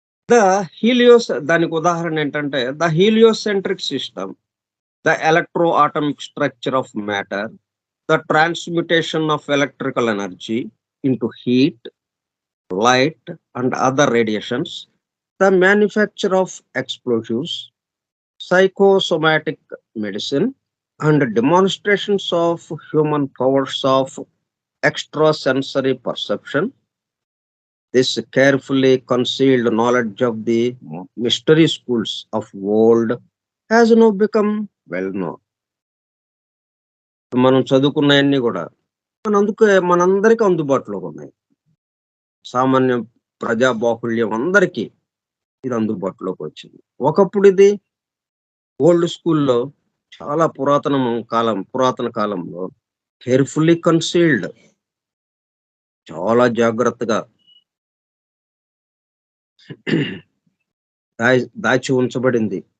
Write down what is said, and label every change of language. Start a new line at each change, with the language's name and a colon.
English: the
Telugu: దానికి ఉదాహరణ ఏంటంటే,
English: The heliocentric system, the electro atomic structure of matter, the transmutation of electrical energy into heat, light and other radiations, the manufacture of explosives, psychosomatic medicine, and demonstrations of human powers of extrasensory perception. This carefully concealed knowledge of the mystery schools of old has now become well known.
Telugu: మనం చదువుకున్నయన్నీ కూడా మనందరికీ అందుబాటులో ఉన్నాయి. సామాన్య ప్రజా బాహుళ్యం అందరికీ ఇది అందుబాటులోకి వచ్చింది. ఒకప్పుడు ఇది ఓల్డ్ స్కూల్‌లో చాలా పురాతన కాలంలో
English: carefully concealed,
Telugu: చాలా జాగ్రత్తగా దాచి ఉంచబడింది.